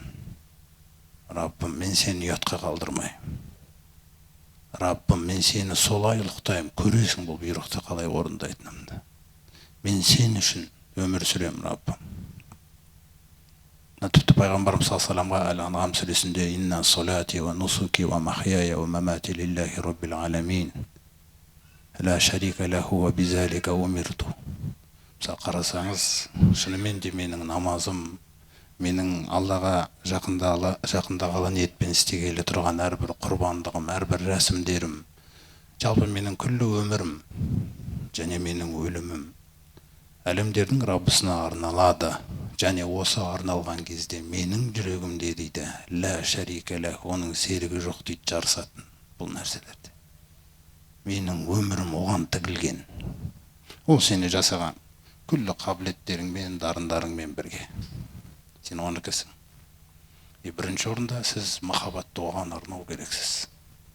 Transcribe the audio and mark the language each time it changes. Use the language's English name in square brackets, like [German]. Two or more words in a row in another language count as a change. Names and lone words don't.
[Kazakh] Раббым, мен сені ұятқа қалдырмайым. Раббым, мен сені солай ұлықтайым, көресің бұл бұйрықты қалай орындайтынымды. Мен сен үшін өмір сүрем, Раббым. Тіпті пайғамбарымыз саллаллаху Әл-Анғам сүресінде [Arabic] إن صلاتي ونسكي ومحياي ومماتي لله رب العالمين لا شريك له وبذلك أمرت. [Kazakh] Қарасаңыз, шынымен де менің намазым, менің Аллаға жақындағалы ниетпен істегелі тұрған әрбір құрбандығым, әрбір рәсімдерім, жалпы менің күллі өмірім және менің өлімім әлемдердің Раббысына арналады. Және осы арналған кезде менің жүрегімде дейді, [Arabic] لا شريك له, [Kazakh] оның серігі жоқ дейді, жарысатын бұл нәрселерде. Менің өмірім оған тігілген. Ол сені жасаған күллі қабілеттеріңмен, дарындарыңмен бірге. Сен оныкісің. Бірінші орында сіз махаббатты оған арнау керексіз.